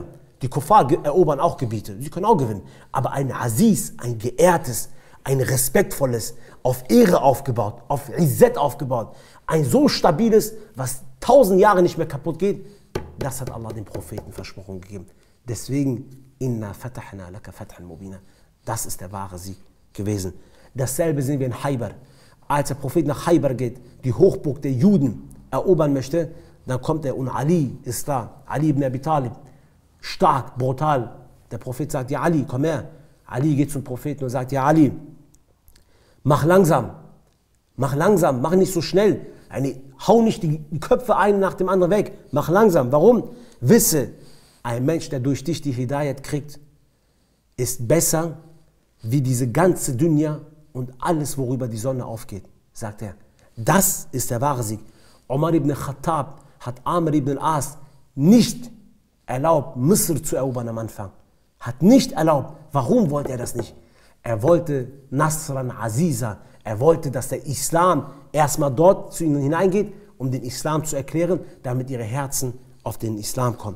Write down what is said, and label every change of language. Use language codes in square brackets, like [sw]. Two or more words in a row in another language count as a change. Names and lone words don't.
[de] Die Kuffar erobern auch Gebiete, sie können auch gewinnen. Aber ein Aziz, ein geehrtes, ein respektvolles, auf Ehre aufgebaut, auf Izzet aufgebaut, ein so stabiles, was 1000 Jahre nicht mehr kaputt geht, das hat Allah dem Propheten versprochen gegeben. Deswegen, [ar] إنا فتحنا لك فتحا مبينا. [de] Das ist der wahre Sieg gewesen. Dasselbe sehen wir in Khaybar. Als der Prophet nach Khaybar geht, die Hochburg der Juden erobern möchte, dann kommt er und Ali ist da, Ali ibn Abi Talib, stark, brutal. Der Prophet sagt, ja Ali, komm her. Ali geht zum Propheten und sagt, ja Ali, mach langsam, mach nicht so schnell. Hau nicht die Köpfe einen nach dem anderen weg, mach langsam. Warum? Wisse, ein Mensch, der durch dich die Hidayat kriegt, ist besser wie diese ganze Dunya und alles, worüber die Sonne aufgeht, sagt er. Das ist der wahre Sieg. Umar ibn Khattab hat Amr ibn al-As nicht erlaubt, Misr zu erobern am Anfang. Hat nicht erlaubt. Warum wollte er das nicht? Er wollte [ar] نصرا عزيزا. [de] Er wollte, dass der Islam erstmal dort zu ihnen hineingeht, um den Islam zu erklären, damit ihre Herzen auf den Islam kommen.